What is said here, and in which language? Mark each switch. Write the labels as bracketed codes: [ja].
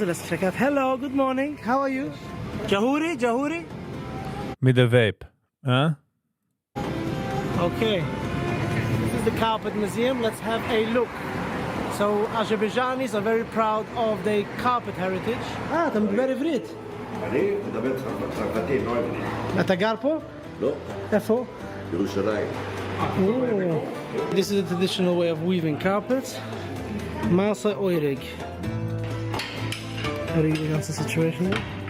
[en] Let's check out. Hello, good morning. How are you? Jahuri? Mit der Vape. Huh? Okay. This is the carpet museum. Let's have a look. So Azerbaijanis are very proud of their carpet heritage. [he] אתה מדבר עברית. אני מדבר צרפתית, לא עברית. אתה גר פה? לא, איפה? ירושלים. [en] This is a traditional way of weaving carpets. Masa Oirig. How do you answer the situation here?